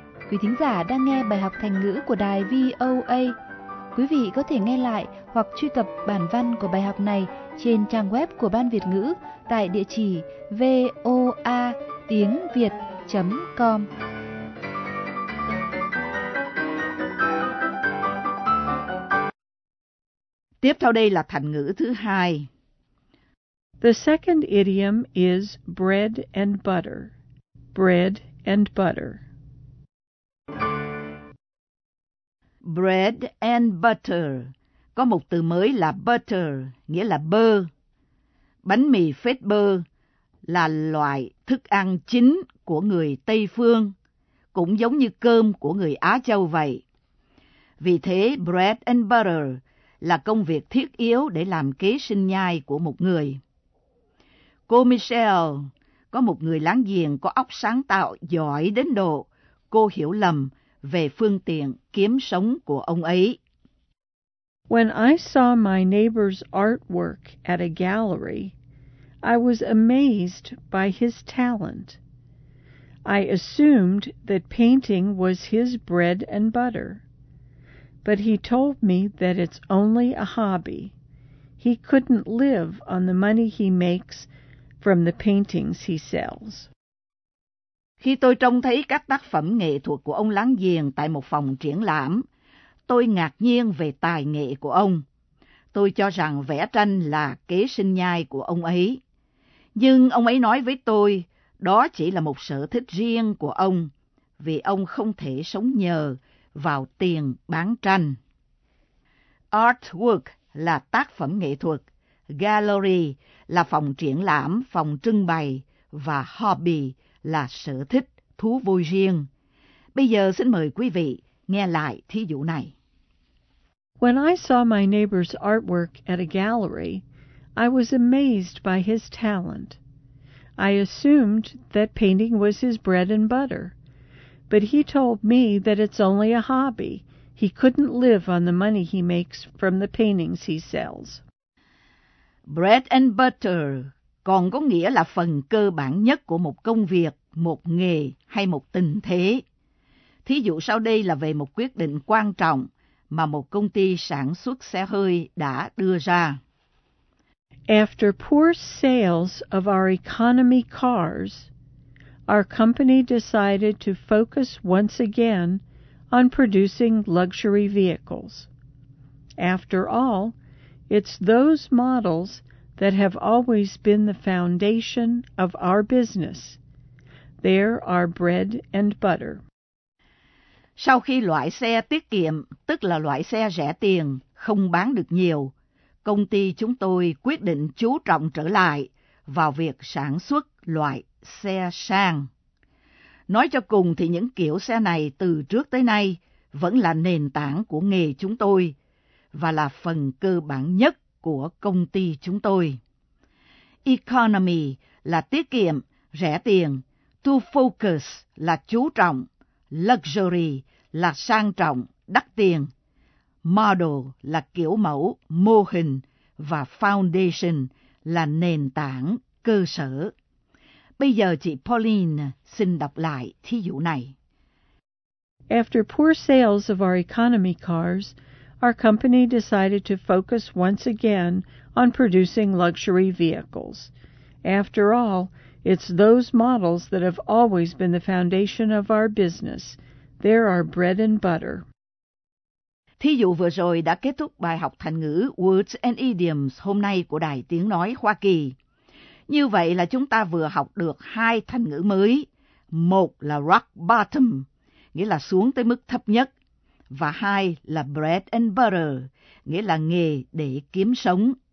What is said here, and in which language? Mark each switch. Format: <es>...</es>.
<vi>Quý thính giả đang nghe bài học thành ngữ của đài VOA. Quý vị có thể nghe lại hoặc truy cập bản văn của bài học này trên trang web của Ban Việt ngữ tại địa chỉ voatiengviet.com. Tiếp theo đây là thành ngữ thứ hai.</vi> <en>The second idiom is bread and butter. Bread and butter. Bread and butter.</en> <vi>Có một từ mới là butter, nghĩa là bơ. Bánh mì phết bơ là loại thức ăn chính của người Tây Phương, cũng giống như cơm của người Á Châu vậy. Vì thế, bread and butter là công việc thiết yếu để làm kế sinh nhai của một người. Cô Michelle có một người láng giềng có óc sáng tạo giỏi đến độ cô hiểu lầm về phương tiện kiếm sống của ông ấy.</vi> <en>When I saw my neighbor's artwork at a gallery, I was amazed by his talent. I assumed that painting was his bread and butter. But he told me that it's only a hobby. He couldn't live on the money he makes from the paintings he sells.</en> <vi>Khi tôi trông thấy các tác phẩm nghệ thuật của ông láng giềng tại một phòng triển lãm, tôi ngạc nhiên về tài nghệ của ông. Tôi cho rằng vẽ tranh là kế sinh nhai của ông ấy. Nhưng ông ấy nói với tôi, đó chỉ là một sở thích riêng của ông, vì ông không thể sống nhờ vào tiền bán tranh. Artwork là tác phẩm nghệ thuật, gallery là phòng triển lãm, phòng trưng bày và hobby là sở thích, thú vui riêng. Bây giờ xin mời quý vị nghe lại thí dụ này.</vi> <en>When I saw my neighbor's artwork at a gallery, I was amazed by his talent. I assumed that painting was his bread and butter. But he told me that it's only a hobby. He couldn't live on the money he makes from the paintings he sells.</en> <vi>Bread and butter còn có nghĩa là phần cơ bản nhất của một công việc, một nghề hay một tình thế. Thí dụ sau đây là về một quyết định quan trọng mà một công ty sản xuất xe hơi đã đưa ra.</vi> <en>After poor sales of our economy cars, our company decided to focus once again on producing luxury vehicles. After all, it's those models that have always been the foundation of our business. They're our bread and butter.</en> <vi>Sau khi loại xe tiết kiệm, tức là loại xe rẻ tiền, không bán được nhiều, công ty chúng tôi quyết định chú trọng trở lại vào việc sản xuất loại xe sang. Nói cho cùng thì những kiểu xe này từ trước tới nay vẫn là nền tảng của nghề chúng tôi và là phần cơ bản nhất của công ty chúng tôi. Economy là tiết kiệm, rẻ tiền. To focus là chú trọng. Luxury là sang trọng, đắt tiền. Model là kiểu mẫu, mô hình. Và foundation là nền tảng, cơ sở. Bây giờ chị Pauline xin đọc lại thí dụ này.</vi> <en>After poor sales of our economy cars, our company decided to focus once again on producing luxury vehicles. After all, it's those models that have always been the foundation of our business. They're our bread and butter.</en> <vi>Thí dụ vừa rồi đã kết thúc bài học thành ngữ Words and Idioms hôm nay của Đài Tiếng Nói Hoa Kỳ. Như vậy là chúng ta vừa học được hai thành ngữ mới. Một là rock bottom, nghĩa là xuống tới mức thấp nhất. Và hai là bread and butter, nghĩa là nghề để kiếm sống.</vi>